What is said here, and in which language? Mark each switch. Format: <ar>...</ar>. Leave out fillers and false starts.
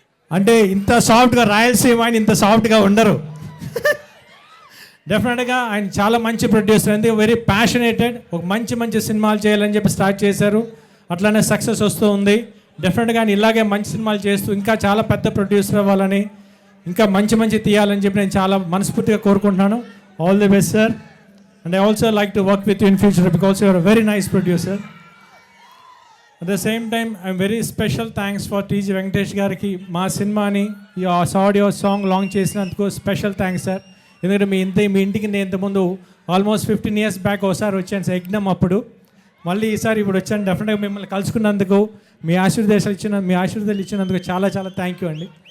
<te>అంటే ఇంత సాఫ్ట్గా రాయలసీమ ఆయన ఇంత సాఫ్ట్గా ఉండరు. డెఫినెట్గా ఆయన చాలా మంచి ప్రొడ్యూసర్, ఎందుకు వెరీ ప్యాషనేటెడ్. ఒక మంచి సినిమాలు చేయాలని చెప్పి స్టార్ట్ చేశారు, అట్లానే సక్సెస్ వస్తూ ఉంది. డెఫినెట్గా ఆయన ఇలాగే మంచి సినిమాలు చేస్తూ ఇంకా చాలా పెద్ద ప్రొడ్యూసర్ అవ్వాలని, ఇంకా మంచి తీయాలని చెప్పి నేను చాలా మనస్ఫూర్తిగా కోరుకుంటున్నాను.</te> <en>All the best sir. And I also like to work with you in future because you are a very nice producer. At the same time, I'm very special thanks for T.G.</en> <te>Venkatesh gariki మా సినిమాని ఈ audio song launch చేసినందుకు special thanks sir. ఎందుకంటే మీ ఇంటికి నేను ఇంతకుముందు almost 15 years back ఒకసారి వచ్చాను సార్, యజ్ఞం అప్పుడు. మళ్ళీ ఈసారి ఇప్పుడు వచ్చాను. డెఫినెట్గా మిమ్మల్ని కలుసుకున్నందుకు, మీ ఆశీర్వాదాలు ఇచ్చినందుకు చాలా థ్యాంక్ యూ అండి.</te>